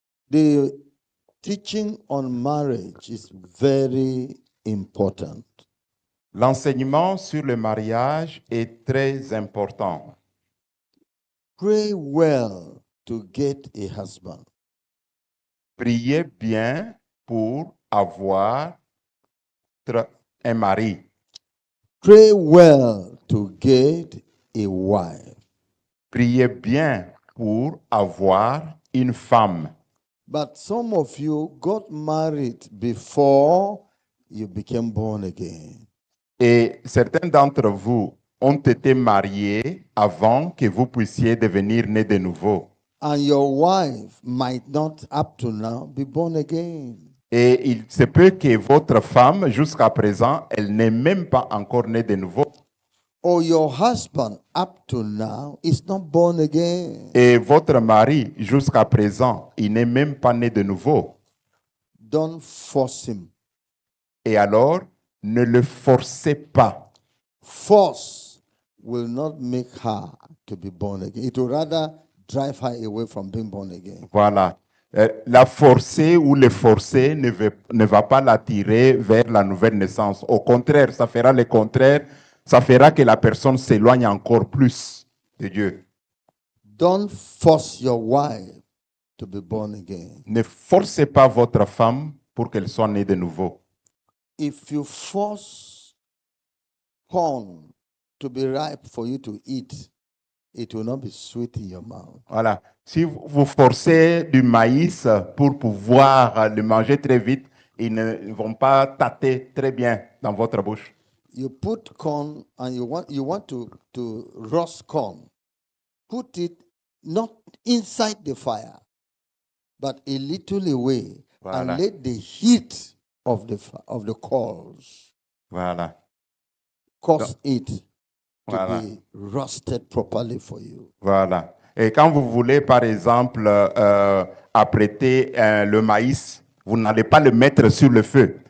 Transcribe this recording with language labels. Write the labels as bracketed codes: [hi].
[en] The teaching on marriage is very important. [fr] L'enseignement sur le mariage est très important. [en] Pray well to get a husband. [fr] Priez bien pour avoir un mari. [en] Pray well to get a wife. [fr] Priez bien pour avoir une femme. [en] But some of you got married before you became born again. [fr] Et certains d'entre vous ont été mariés avant que vous puissiez devenir nés de nouveau. [en] And your wife might not, up to now, be born again. [fr] Et il se peut que votre femme, jusqu'à présent, elle n'est même pas encore née de nouveau. [en] Or your husband, up to now, is not born again. [fr] Et votre mari, jusqu'à présent, il n'est même pas né de nouveau. [en] Don't force him. [fr] Et alors, ne le forcez pas. [en] Force will not make her to be born again. It will rather drive her away from being born again. [fr] Voilà. La forcer ou le forcer ne va pas l'attirer vers la nouvelle naissance. Au contraire, ça fera le contraire. Ça fera que la personne s'éloigne encore plus de Dieu. [en] Don't force your wife to be born again. [fr] Ne forcez pas votre femme pour qu'elle soit née de nouveau. [en] If you force corn to be ripe for you to eat, it will not be sweet in your mouth. [fr] Voilà. Si vous forcez du maïs pour pouvoir le manger très vite, ils ne vont pas tâter très bien dans votre bouche. [en] You put corn and you want to roast corn. Put it not inside the fire, but a little away, [fr] Voilà. [en] and let the heat of the coals [fr] Voilà. [en] cause it to [fr] Voilà. [en] be roasted properly for you. [fr] Voilà. Et quand vous voulez, par exemple, apprêter le maïs, vous n'allez pas le mettre sur le feu.